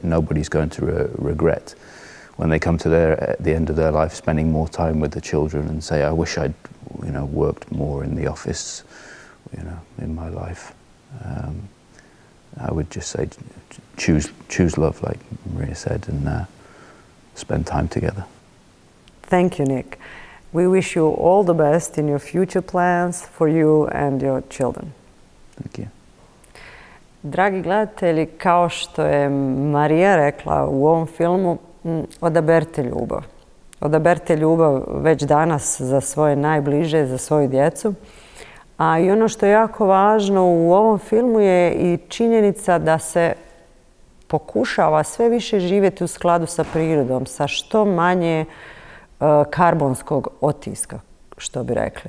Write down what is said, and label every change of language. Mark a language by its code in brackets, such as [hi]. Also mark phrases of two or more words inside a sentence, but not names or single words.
[en] Nobody's going to regret when they come to the end of their life, spending more time with the children and say, I wish I'd, you know, worked more in the office, you know, in my life. I would just say, choose love, like Maria said, and spend time together. Thank you, Nick. We wish you all the best in your future plans for you and your children. Thank you. [hr] Dragi gledatelji, kao što je Marija rekla u ovom filmu, odaberite ljubav. Odaberite ljubav već danas za svoje najbliže, za svoju djecu. A i ono što je jako važno u ovom filmu je i činjenica da se pokušava sve više živjeti u skladu sa prirodom, sa što manje karbonskog otiska, što bi rekli.